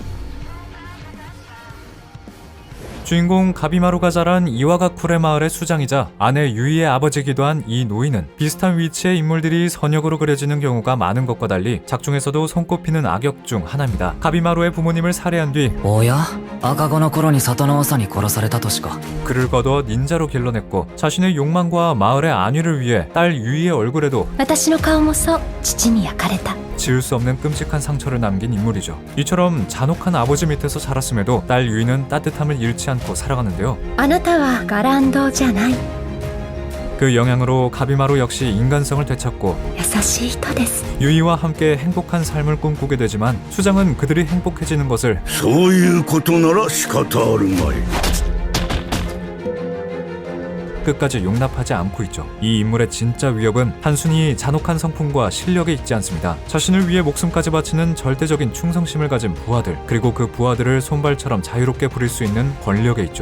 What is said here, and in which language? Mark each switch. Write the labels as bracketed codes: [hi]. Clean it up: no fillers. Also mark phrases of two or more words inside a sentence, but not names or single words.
[ko] 주인공 가비마루가 자란 이와가쿠레 마을의 수장이자 아내 유이의 아버지이기도 한 이 노인은 비슷한 위치의 인물들이 선역으로 그려지는 경우가 많은 것과 달리 작중에서도 손꼽히는 악역 중 하나입니다. 가비마루의 부모님을 살해한 뒤 [ja] おや赤子の頃に里の長に殺されたとしか [ko] 그를 거두어 닌자로 길러냈고 자신의 욕망과 마을의 안위를 위해 딸 유이의 얼굴에도 [ja] 私の顔もそう父に焼かれた [ko] 지울 수 없는 끔찍한 상처를 남긴 인물이죠. 이처럼 잔혹한 아버지 밑에서 자랐음에도 딸 유이는 따뜻함을 잃지 않고 살아가는데요. [ja] あなたはガランドじゃない [ko] 그 영향으로 가비마루 역시 인간성을 되찾고 [ja] 優しい人です [ko] 유이와 함께 행복한 삶을 꿈꾸게 되지만 수장은 그들이 행복해지는 것을 [ja] そういうことなら仕方あるまい [ko] 끝까지 용납하지 않고 있죠. 이 인물의 진짜 위협은 단순히 잔혹한 성품과 실력에 있지 않습니다. 자신을 위해 목숨까지 바치는 절대적인 충성심을 가진 부하들, 그리고 그 부하들을 손발처럼 자유롭게 부릴 수 있는 권력에 있죠.